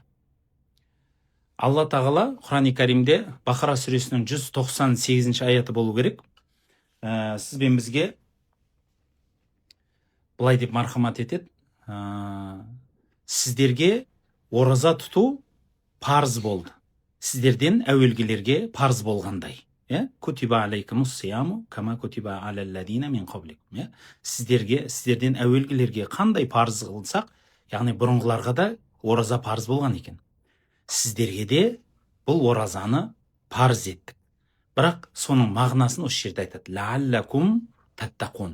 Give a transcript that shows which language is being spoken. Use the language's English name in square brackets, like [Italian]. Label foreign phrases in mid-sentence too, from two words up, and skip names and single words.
[Kazakh] Алла тағала Құран-ы Кәримде Бақара сүресінің 198 аяты болу керек. Сіз бен бізге былай деп мархамат етеді. Сіздерге ораза тұту парыз болды. Сіздерден әуелгілерге парыз болғандай. [Arabic] كتب عليكم الصيام كما كتب على الذين من قبلكم. [Kazakh] Сіздерден әуелгілерге қандай парыз қылсақ, яғни бұрынғыларға да ораза парыз болған екен. Сіздерге де бұл оразаны парыз еттік. Бірақ соның мағынасын осы жерде айтады. [Arabic] لعلكم تتقون.